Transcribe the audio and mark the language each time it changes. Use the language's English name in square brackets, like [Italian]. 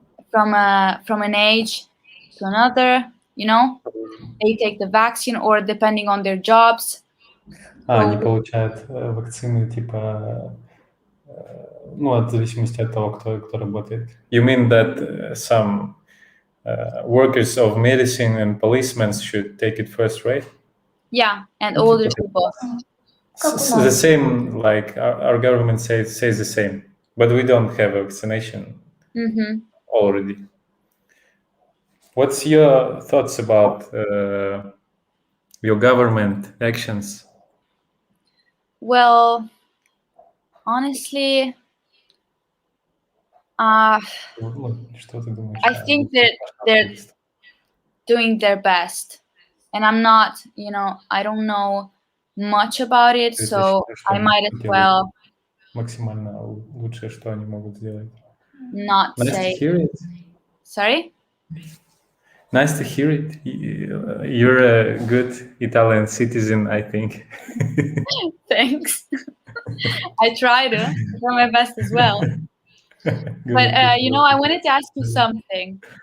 [English] From an age to another, they take the vaccine, or depending on their jobs. [Russian] Они получают вакцины типа, от зависимости от того, кто работает. [English] You mean that some workers of medicine and policemen should take it first, right? Yeah, and older people. The same, like our government says the same, but we don't have vaccination already. What's your thoughts about your government actions? Well, honestly, I think that they're doing their best. And I'm not, I don't know much about it, so I might as well [Russian] максимально лучшее, что они могут сделать. [English] Not say. Hear it? Sorry? Nice to hear it. You're a good Italian citizen, I think. Thanks. I try my best as well. But I wanted to ask you something.